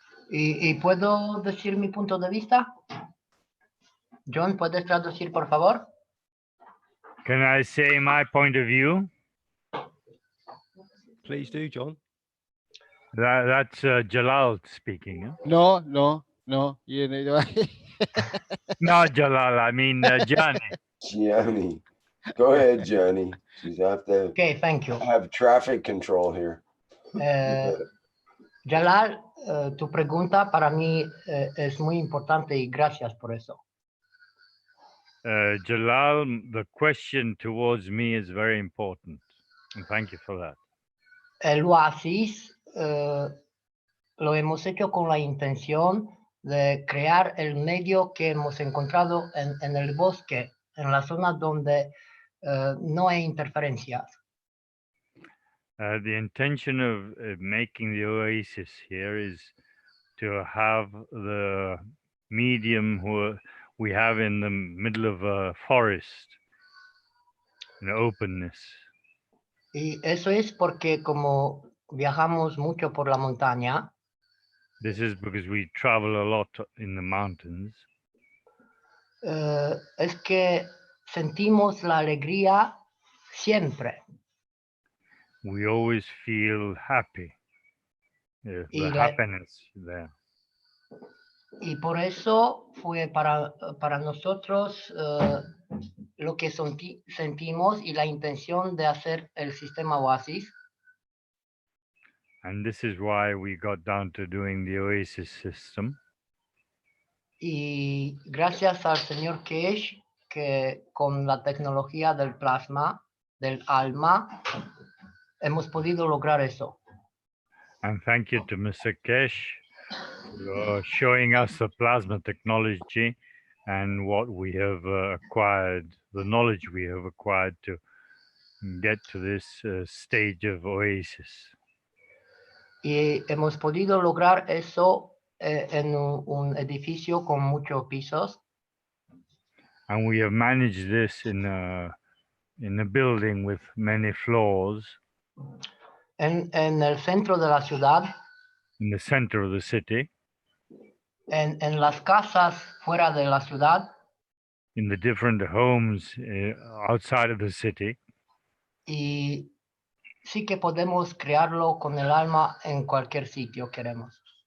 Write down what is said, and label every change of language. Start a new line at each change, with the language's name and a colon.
Spanish: ¿Y puedo decir mi punto de vista? John, ¿puedes traducir, por favor?
English: Can I say my point of view? Please do, John. That's Jalal speaking. Huh? No. You Not Jalal, I mean Johnny. Gianni. Go ahead, Johnny. You have to Okay, thank you. have traffic control here.
Spanish: Jalal, tu pregunta para mí es muy importante y gracias por eso.
English: Jalal, the question towards me is very important, and thank you for that.
Spanish: El oasis lo hemos hecho con la intención de crear el medio que hemos encontrado en el bosque, en la zona donde no hay interferencias.
English: The intention of making the oasis here is to have the medium we have in the middle of a forest, an openness.
Spanish: Y eso es porque como viajamos mucho por la montaña,
English: This is because we travel a lot in the mountains.
Spanish: es que sentimos la alegría siempre.
English: We always feel happy. The
Spanish: Y la-
English: happiness there.
Spanish: Y por eso fue para nosotros lo que sentimos y la intención de hacer el sistema Oasis.
English: And this is why we got down to doing the Oasis system.
Spanish: Y gracias al señor Keshe, que con la tecnología del plasma, del alma, hemos podido lograr eso.
English: And thank you to Mr. Keshe for showing us the plasma technology and what we have acquired, the knowledge we have acquired to get to this stage of Oasis.
Spanish: Y hemos podido lograr eso en un edificio con muchos pisos.
English: And we have managed this in a building with many floors.
Spanish: En el centro de la ciudad.
English: In the center of the city.
Spanish: En las casas fuera de la ciudad.
English: In the different homes outside of the city.
Spanish: Y sí que podemos crearlo con el alma en cualquier sitio queremos.